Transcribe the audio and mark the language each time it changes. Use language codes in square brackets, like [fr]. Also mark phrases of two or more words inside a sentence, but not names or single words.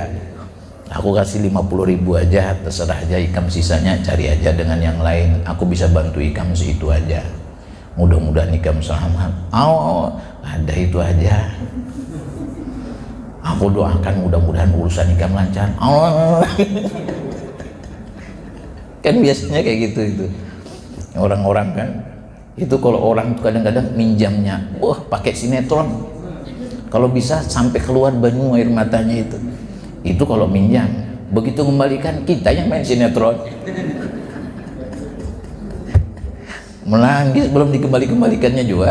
[id] Aku kasih 50.000 aja, terserah aja ikam, sisanya cari aja dengan yang lain. Aku bisa bantu ikam segitu aja. Mudah-mudahan ikam selamat. Ada itu aja. Aku doakan mudah-mudahan urusan ikam lancar. Kan biasanya kayak gitu itu. Orang-orang kan itu kalau orang kadang-kadang minjamnya, pakai sinetron. Kalau bisa sampai keluar banyu air matanya itu. Itu kalau minjam. Begitu kembalikan, kita yang main sinetron. Menangis belum dikembalikannya juga.